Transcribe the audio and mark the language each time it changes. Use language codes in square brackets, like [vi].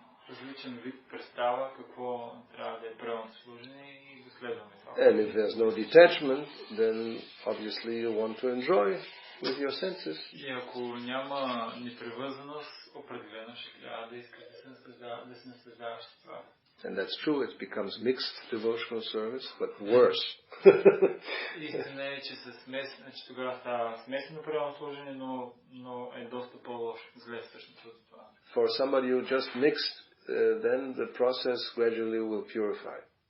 [bg] различен вид представа какво трябва да е правилно служене и да следваме това. [en] And if there's no detachment, then obviously you want to enjoy with your senses. [bg] И ако няма непривързаност, определено ще трябва да искаш да се наслаждаваш с това. [en] And that's true, it becomes mixed devotional service, but worse. [bg] Истина е, че тогава става смесено правилно служене, но е доста по-лошо, зле всъщност от това. [en] For somebody who just mixed, then the process gradually will purify.